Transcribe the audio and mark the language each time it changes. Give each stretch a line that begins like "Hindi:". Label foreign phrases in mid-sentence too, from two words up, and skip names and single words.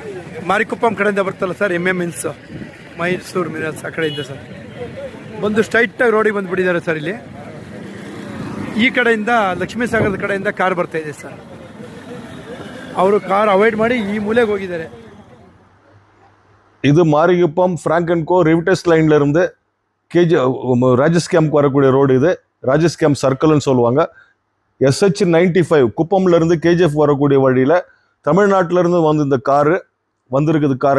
Kannada: ಮಾರಿಕುಪ್ಪಂ ಕಡೆಯಿಂದ ಬರ್ತಲ್ಲ ಸರ್, ಮಿನ್ಸ್ ಮೈಸೂರು ಮಿನರ್ಸ್ ಆ ಕಡೆಯಿಂದ ಸರ್ ಬಂದು ಸ್ಟ್ರೈಟಾಗಿ ರೋಡಿಗೆ ಬಂದುಬಿಟ್ಟಿದ್ದಾರೆ ಸರ್. ಇಲ್ಲಿ ಈ ಕಡೆಯಿಂದ ಲಕ್ಷ್ಮೀ ಸಾಗರದ ಕಡೆಯಿಂದ ಕಾರ್ ಬರ್ತಾ ಇದೆ ಸರ್. ಅವರು ಕಾರ್ ಅವಾಯ್ಡ್ ಮಾಡಿ ಈ ಮೂಲೆಗೆ ಹೋಗಿದ್ದಾರೆ.
Tamil: இது மாரிகுப்பம் ஃப்ராங்க் அண்ட் கோ ரிவிட்டஸ் லைன்ல இருந்து ராஜஸ் கேம்ப் வரக்கூடிய ரோடு. இது ராஜஸ் கேம்ப் சர்க்கிள்னு சொல்லுவாங்க. SH 95 குப்பம்ல இருந்து KGF வரக்கூடிய வழியில தமிழ்நாட்டில இருந்து வந்து இந்த காரு வந்திருக்குது காருங்க.